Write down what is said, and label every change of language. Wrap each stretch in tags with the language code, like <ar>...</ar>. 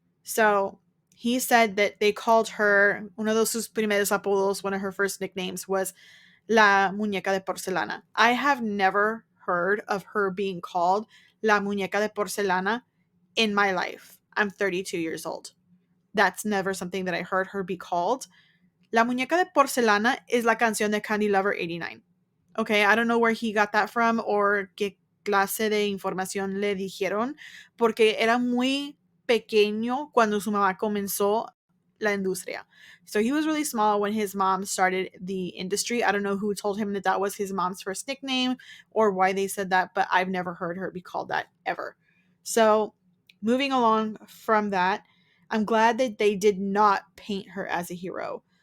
<en>So he said that they called her,</en> <es>uno de sus primeros apodos,</es> <en>one of her first nicknames was La Muñeca de Porcelana. I have never heard of her being called La Muñeca de Porcelana in my life. I'm 32 years old. That's never something that I heard her be called. La Muñeca de Porcelana is</en> <es>la canción de</es> <en>Candy Lover 89. Okay, I don't know where he got that from or</en> <es>qué clase de información le dijeron, porque era muy pequeño cuando su mamá comenzó la industria.</es> <en>So he was really small when his mom started the industry. I don't know who told him that that was his mom's first nickname or why they said that, but I've never heard her be called that ever. So moving along from that, I'm glad that they did not paint her as a hero.</en>